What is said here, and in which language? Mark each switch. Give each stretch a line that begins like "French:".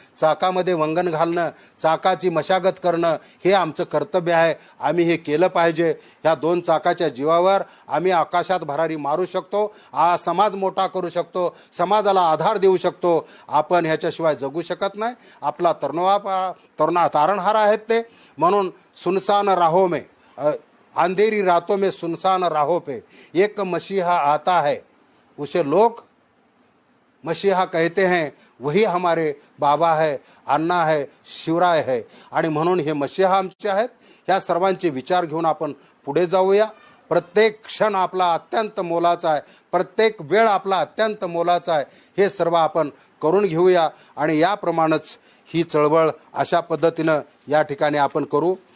Marathi: चाकामध्ये वंगण घालणं, चाकाची मशागत करणं हे आमचं कर्तव्य आहे. आम्ही हे केलं पाहिजे. ह्या 2 चाकाच्या जीवावर आम्ही आकाशात भरारी मारू शकतो. समाज मोठा करू शकतो, समाजाला आधार देऊ शकतो. आपण ह्याच्याशिवाय जगू शकत नाही. आपला तारणहार आहेत ते.
Hindi: म्हणून सुनसान राहो में, अंधेरी रातों में सुनसान राहो पे एक मसीहा आता है, उसे लोग मसीहा कहते हैं, वही हमारे बाबा है, अण्णा है, शिवराय है.
Marathi: आणि म्हणून हे मसीहा आमचे आहेत. ह्या सर्वांचे विचार घेऊन आपण पुढे जाऊया. प्रत्येक क्षण आपला अत्यंत मोलाचा आहे, प्रत्येक वेळ आपला अत्यंत मोलाचा आहे. हे सर्व आपण करून घेऊया आणि याप्रमाणेच ही चळवळ अशा पद्धतीनं या ठिकाणी आपण करू.